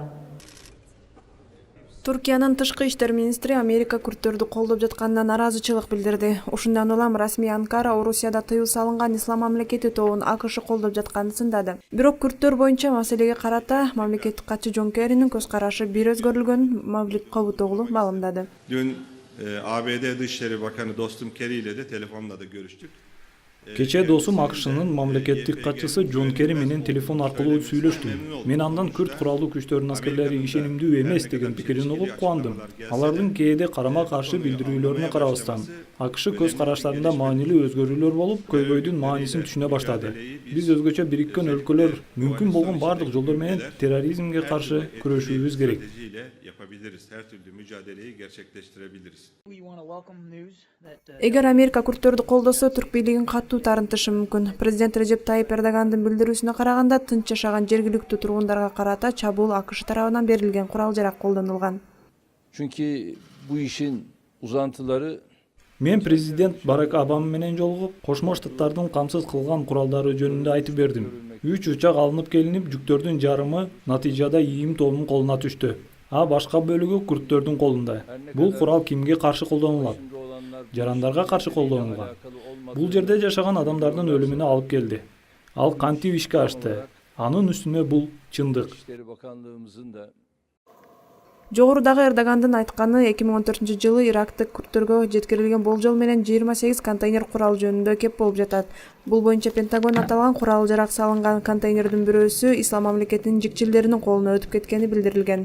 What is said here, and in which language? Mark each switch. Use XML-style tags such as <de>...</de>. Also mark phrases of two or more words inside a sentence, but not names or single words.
<ky>Туркиянын тышкы иштер министри Америка күрттөрдү колдоп жатканына наразычылык билдирди. Ушундан улам расмий Анкара Орусияда тыюу салынган ислам мамлекети тобун АКШ колдоп жатканын сындады. Бирок күрттөр боюнча маселеге карата мамлекеттик катчы Джон Керринин көз карашы бир өзгөрүлгөнүн Мавлид Кабутоглу маалымдады.</ky> <tr>Dün ABD Dışişleri Bakanı dostum Kerry ile de telefonla da görüştük.</tr> <ky>Кечээ досум АКШнын мамлекеттик катчысы Джон Керри менен телефон аркылуу сүйлөштүм. Мен андан күрд куралдуу күчтөрүнүн аскерлери ишенимдүү эмес деген пикирин угуп кубандым. Алардын кээде карама каршы билдирүүлөрүнө карабастан АКШ көз караштарында маанилүү өзгөрүүлөр болуп, көйгөйдүн маанисин түшүнө баштады. Биз өзгөчө бириккен өлкөлөр мүмкүн болгон бардык жолдор менен терроризмге каршы күрөшүүбүз керек. Эгер Америка күрттөрдү колдосо, түрк бийлигин катуу тарынтышы мүмкүн. Президент Режеп Тайип Эрдогандын билдирүүсүнө караганда, тынч жашаган жергиликтүү тургундарга карата чабуул АКШ тарабынан берилген курал-жарак колдонулган.</ky> <tr>Çünkü bu işin uzantıları</tr> <ky>Мен президент Барак Обама менен жолугуп, Кошмо Штаттардын камсыз кылган куралдары жөнүндө айтып бердим. 3 учак алынып келинип, жүктөрдүн жарымы натыйжада ИИМ тобунун колуна түштү. А башка бөлүгү күрттөрдүн колунда. Бул курал кимге каршы колдонулат? Жарандарга каршы колдонулган. Бул жерде жашаган адамдардын өлүмүнө алып келди. Ал кантип ишке ашты? Анын үстүнө бул чындык.</ky> <tr>İçişleri Bakanlığımızın da</tr> <ky>Жогорудагы Эрдогандын айтканы 2014-жылы Ирактык күрттөргө жеткирилген болжол менен 28 контейнер курал жөнүндө кеп болуп жатат. Бул боюнча Пентагон аталган курал-жарак салынган контейнердин бирөөсү Ислам мамлекетинин жикчилеринин колуна өтүп кеткени билдирилген.</ky>